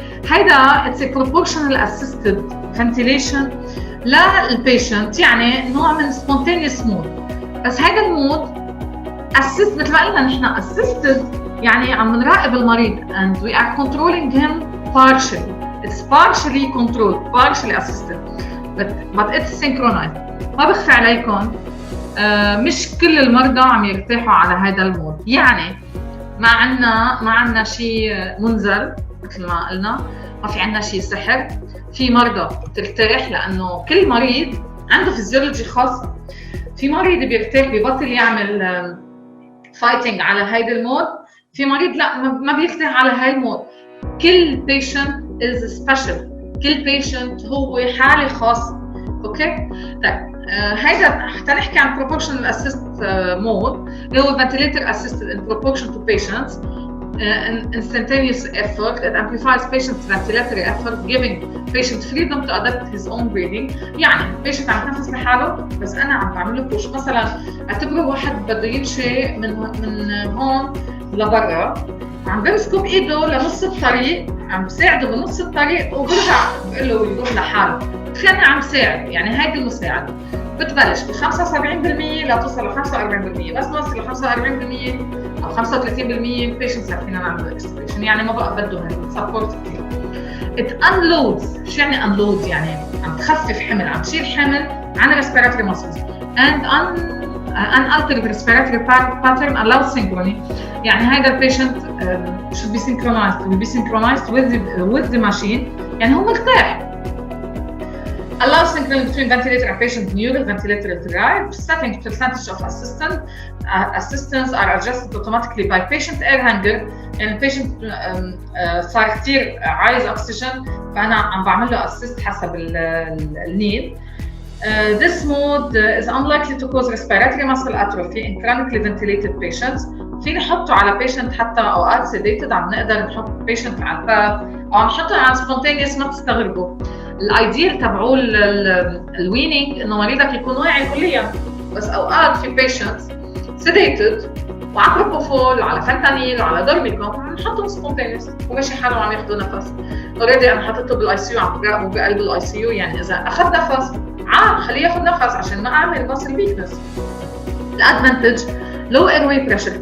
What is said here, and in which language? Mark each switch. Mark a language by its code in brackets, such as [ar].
[en] هيدا it's a proportional assisted ventilation للبيشنت، [ar] يعني نوع من [en] spontaneous mode. [ar] بس هيدا المود assist مثل ما قلنا نحن assisted، يعني عم نراقب المريض [en] and we are controlling him partially. It's partially controlled, partially assisted, but it's synchronized. [ar] ما بخفي عليكم مش كل المرضى عم يرتاحوا على هذا المود، يعني ما عندنا شيء منزل مثل ما قلنا، ما في عندنا شيء سحر. في مرضى بترتاح لانه كل مريض عنده فيزيولوجي خاصه. في مريض بيرتاح بيبطل يعمل فايتنج على هيدا المود، في مريض لا ما بيرتاح على هاي المود. كل patient [en] is special، [ar] كل patient هو حاله خاصه. اوكي. طيب هيدا حتى نحكي عن [en] proportional assist mode اللي هو ventilator assisted in proportion to patients instantaneous effort. It amplifies patient's ventilatory effort, giving patient freedom to adapt his own breathing. [ar] يعني patient عم يتنفس لحاله بس انا عم بعمل له بوش. مثلا اعتبروا واحد بده يمشي من هون لبرا، عم بمسكه بايده لنص الطريق، عم بساعده بنص الطريق وبرجع بقول له يروح لحاله. تخيل عم ساعد، يعني هيدي المساعده بتبلش ب 75% لتوصل ل 45%. بس نوصل ل 45% او 35% patients فينا نعمل extubation، يعني ما بقى بده سبورت كثير. [en] it unloads. شو يعني unload؟ [ar] يعني عم تخفف حمل، عم تشيل حمل عن [en] respiratory muscles and unaltered respiratory pattern allows synchrony. [ar] يعني هذا البيشنت [en] should be synchronized with the machine، [ar] يعني هو مرتاح. [en] allows synchrony between ventilator and patient neural ventilator drive. Settings percentage of assistance are adjusted automatically by patient air hunger. [ar] يعني البيشنت صار كثير عايز اكسجين فانا عم بعمل له اسيست حسب النيد. [en] This mode is unlikely to cause respiratory muscle atrophy in chronically ventilated patients. [ar] فينا نحطه على patient حتى اوقات sedated، عم نقدر نحط patient على الباب او عم نحطه على spontaneous. ما تستغربوا، الايديال تبعوه الوينينج انه مريضك يكون واعي كليا، بس اوقات في patients sedated وعلى بروبوفول وعلى فنتانيل وعلى دورميكوم عم نحطهم سبونتينيوس وماشي حالهم عم ياخذوا نفس. اوريدي انا حطيته بالاي سي يو، عم براقبه بقلب الاي سي يو، يعني اذا اخذ نفس خليه ياخذ نفس عشان ما اعمل ماسل ويكنس. [en] الادفانتج low airway pressure.